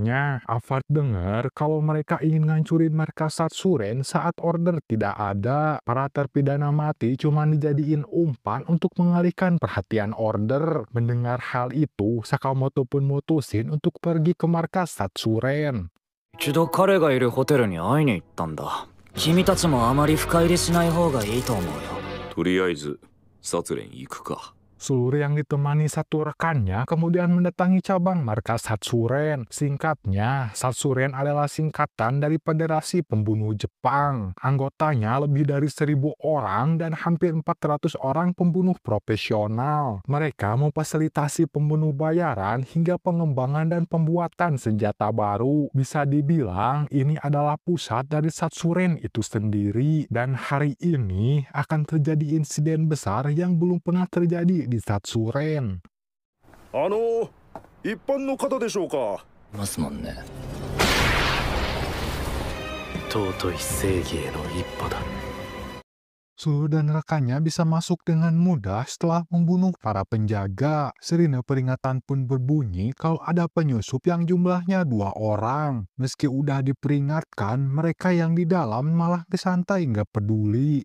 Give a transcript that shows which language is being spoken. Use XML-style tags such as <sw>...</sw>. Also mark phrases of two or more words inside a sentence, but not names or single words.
<id>Avad dengar kalau mereka ingin ngancurin markas Satsuren saat order tidak ada. Para terpidana mati cuma dijadiin umpan untuk mengalihkan perhatian order. Mendengar hal itu, Sakamoto pun mutusin untuk pergi ke markas Satsuren.</id> <ja>一度彼がいるホテルに会いに行ったんだ。君たちもあまり深入りしない方がいいと思うよ。とりあえずサツレン行くか。</ja> <id>Seluruh yang ditemani satu rekannya kemudian mendatangi cabang markas Hatsuren. Singkatnya, Hatsuren adalah singkatan dari Federasi Pembunuh Jepang. Anggotanya lebih dari 1.000 orang dan hampir 400 orang pembunuh profesional. Mereka memfasilitasi pembunuh bayaran hingga pengembangan dan pembuatan senjata baru. Bisa dibilang ini adalah pusat dari Hatsuren itu sendiri. Dan hari ini akan terjadi insiden besar yang belum pernah terjadi di Hatsuren.</id> <ja>一般の方でしょうか。ますもんね。尊い正義への一歩だ。</ja> <id>Sulu dan rekannya bisa masuk dengan mudah setelah membunuh para penjaga. Sirine peringatan pun berbunyi kalau ada penyusup yang jumlahnya 2 orang. Meski udah diperingatkan, mereka yang di dalam malah santai nggak peduli.</id>